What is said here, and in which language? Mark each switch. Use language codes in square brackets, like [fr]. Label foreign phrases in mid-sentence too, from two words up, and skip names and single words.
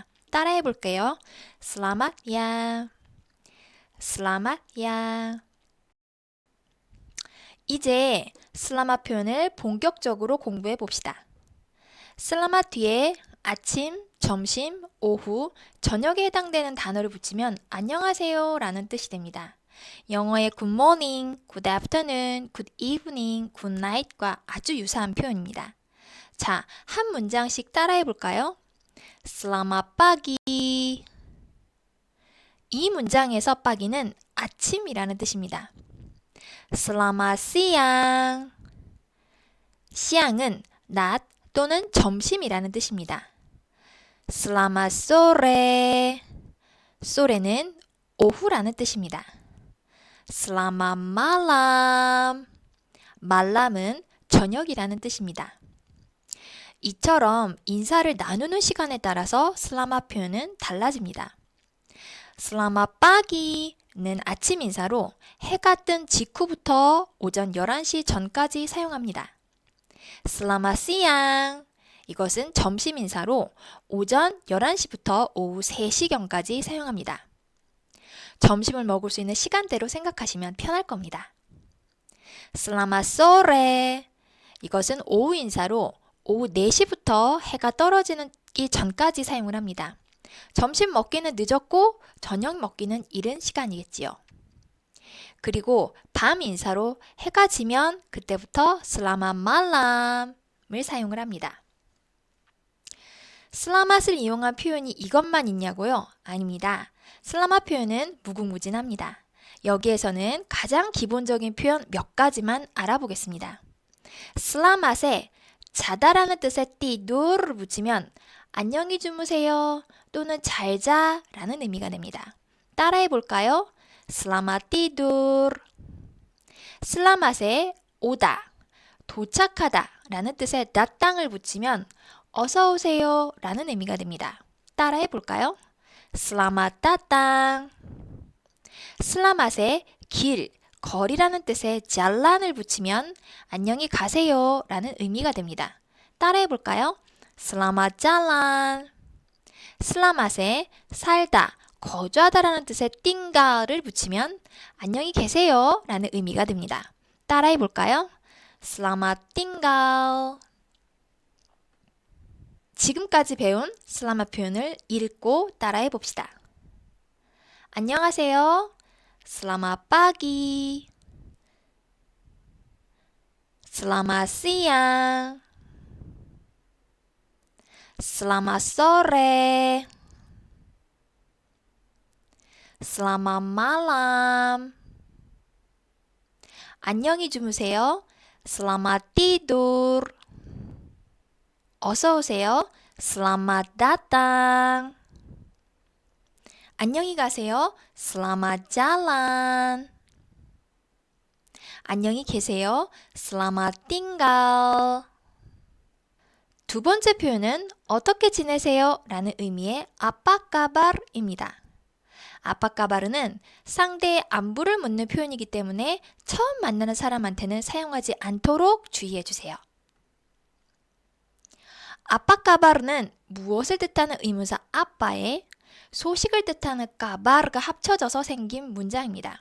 [ko] 따라해 볼게요. 슬라맛 야, 슬라맛 야. 이제 슬라맛 표현을 본격적으로 공부해 봅시다. 슬라맛 뒤에 아침, 점심, 오후, 저녁에 해당되는 단어를 붙이면 안녕하세요 라는 뜻이 됩니다. 영어의 [en] good morning, good afternoon, good evening, good night [ko] 과 아주 유사한 표현입니다. 자, 한 문장씩 따라해 볼까요? [id] Selamat pagi. [ko] 이 문장에서 빠기는 아침이라는 뜻입니다. [id] Selamat siang. [ko] siang은 낮 또는 점심이라는 뜻입니다. [id] Selamat sore. [ko] sore는 오후라는 뜻입니다. [id] Selamat malam. [ko] malam은 저녁이라는 뜻입니다. 이처럼 인사를 나누는 시간에 따라서 슬라맛 표현은 달라집니다. [id] Selamat pagi [ko] 는 아침 인사로 해가 뜬 직후부터 오전 11시 전까지 사용합니다. [id] Selamat siang. [ko] 이것은 점심 인사로 오전 11시부터 오후 3시경까지 사용합니다. 점심을 먹을 수 있는 시간대로 생각하시면 편할 겁니다. [id] Selamat sore. [ko] 이것은 오후 인사로 오후 4시부터 해가 떨어지기 전까지 사용을 합니다. 점심 먹기는 늦었고 저녁 먹기는 이른 시간이겠지요. 그리고 밤 인사로 해가 지면 그때부터 [id] Selamat malam [ko] 을 사용을 합니다. 슬라맛을 이용한 표현이 이것만 있냐고요? 아닙니다. 슬라맛 표현은 무궁무진합니다. 여기에서는 가장 기본적인 표현 몇 가지만 알아보겠습니다. 슬라맛에 자다라는 뜻의 tidur 붙이면 안녕히 주무세요 또는 잘자 라는 의미가 됩니다. 따라해 볼까요? [id] Selamat tidur. [ko] 슬라맛에 오다, 도착하다 라는 뜻의 datang을 붙이면 어서 오세요 라는 의미가 됩니다. 따라해 볼까요? [id] Selamat datang. [ko] 슬라맛에 길, 거리라는 뜻의 jalan을 붙이면 안녕히 가세요 라는 의미가 됩니다. 따라해 볼까요? [id] Selamat jalan. [ko] 슬라맛에 살다, 거주하다 라는 뜻의 tinggal을 붙이면 안녕히 계세요 라는 의미가 됩니다. 따라해 볼까요? [id] Selamat tinggal. [ko] 지금까지 배운 슬라맛 표현을 읽고 따라해 봅시다. 안녕하세요. [id] Selamat pagi. Selamat siang. Selamat sore. Selamat malam. [ko] 안녕히 주무세요. [id] Selamat tidur. [ko] 어서 오세요. [id] Selamat datang. [ko] 안녕히 가세요. [id] Selamat jalan. [ko] 안녕히 계세요. [id] Selamat tinggal. [ko] 두 번째 표현은 어떻게 지내세요? 라는 의미의 아빠까바르입니다. 아빠까바르는 상대의 안부를 묻는 표현이기 때문에 처음 만나는 사람한테는 사용하지 않도록 주의해 주세요. 아빠까바르는 무엇을 뜻하는 의문사 아빠에 소식을 뜻하는 까바르가 합쳐져서 생긴 문장입니다.